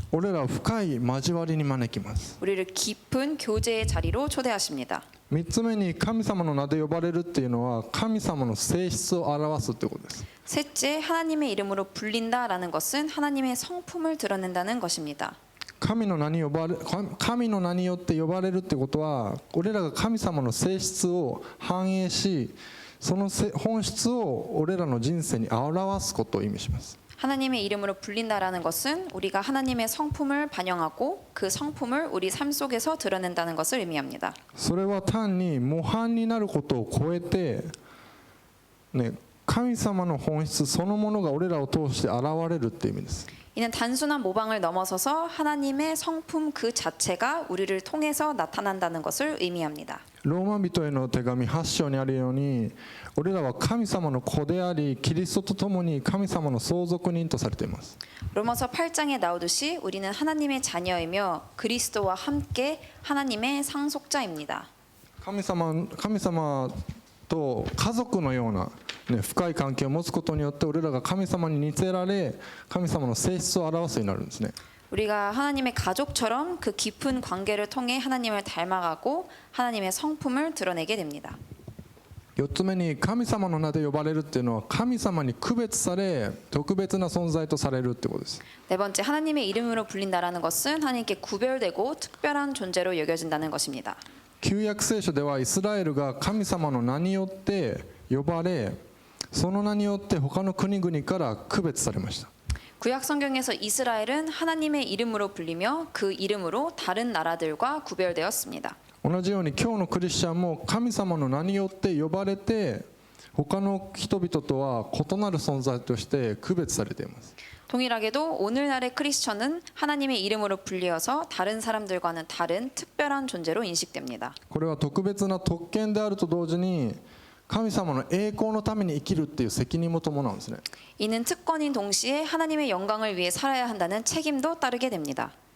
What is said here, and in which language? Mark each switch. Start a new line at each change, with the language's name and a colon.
Japanese: 俺らを深い交わりに招きます。
Korean: 우리를 깊은 교제의 자리로 초대하십니다.
Japanese: 3つ目に神様の名で呼ばれるっていうのは神様の性質を表すってことです。
Korean: 셋째, 하나님의 이름으로 불린다라는 것은 하나님의 성품을 드러낸다는 것입니다.
Japanese: 神の名によって呼ばれるってことは俺らが神様の性質を反映しその本質を俺らの人生に表すことを意味します。
Korean: 하나님의 이름으로 불린다라는 것은 우리가 하나님의 성품을 반영하고 그 성품을 우리 삶 속에서 드러낸다는 것을 의미합니다.
Japanese: それは単に模範になることを超えて、ね、神様の本質そのものが俺らを通して現れるっていう意味です。
Korean: 이는 단순한 모방을 넘어서서 하나님의 성품 그 자체가 우리를 통해서 나타난다는 것을 의미합니다.
Japanese: ローマ人への手紙8章にあるように、俺らは神様の子でありキリストと共に神様の相続人とされています。
Korean: 로마서 8장에 나오듯이 우리는 하나님의 자녀이며 그리스도와 함께 하나님의 상속자입니다.
Japanese: 神様と家族のような、深い関係を持つことによって俺らが神様に似せられ神様の性質を表すようになるんですね。
Korean: 우리가 하나님의 가족처럼 그 깊은 관계를 통해 하나님을 닮아가고 하나님의 성품을 드러내게 됩니다.
Japanese: 4つ目に神様の名で呼ばれるっていうのは神様に区別され特別な存在とされるってことです。
Korean: 네 번째, 하나님의 이름으로 불린다라는 것은 하나님께 구별되고 특별한 존재로 여겨진다는 것입니다.
Japanese: 旧約聖書ではイスラエルが神様の名によって呼ばれその名によって他の国々から区別されました。
Korean: 구약 성경에서 이스라엘은 하나님의 이름으로 불리며 그 이름으로 다른 나라들과 구별되었습니다.
Japanese: 同じように今日のクリスチャンも神様の名によって呼ばれて他の人々とは異なる存在として区別されています。
Korean: 동일하게도 오늘날의 크리스천은 하나님의 이름으로 불리어서 다른 사람들과는 다른 특별한 존재로 인식됩니다.
Japanese: これは特別な特権であると同時に神様の栄光のために生きるっていう責任も伴うんですね。
Korean: 이는 특권인 동시에 하나님의 영광을 위해 살아야 한다는 책임도 따르게 됩니다.